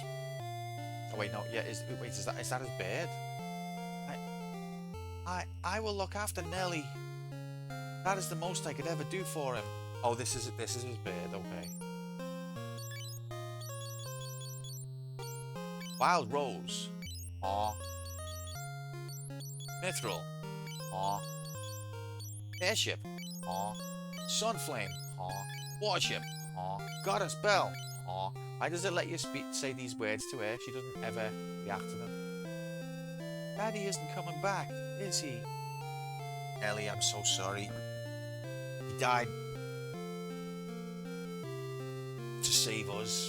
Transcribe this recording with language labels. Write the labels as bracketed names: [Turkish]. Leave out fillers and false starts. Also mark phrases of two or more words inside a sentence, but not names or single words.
[English] Oh wait, no, yeah, is that his bird? I will look after Nelly. That is the most I could ever do for him. Oh, this is his bird, okay. Wild Rose. Aw. Mithril. Aw. Airship. Aw. Sunflame. Aw. Warship. Aw. Goddess Bell. Aw. Why does it let you say these words to her? She doesn't ever react to them. Daddy isn't coming back, is he? Ellie, I'm so sorry. He died to save us.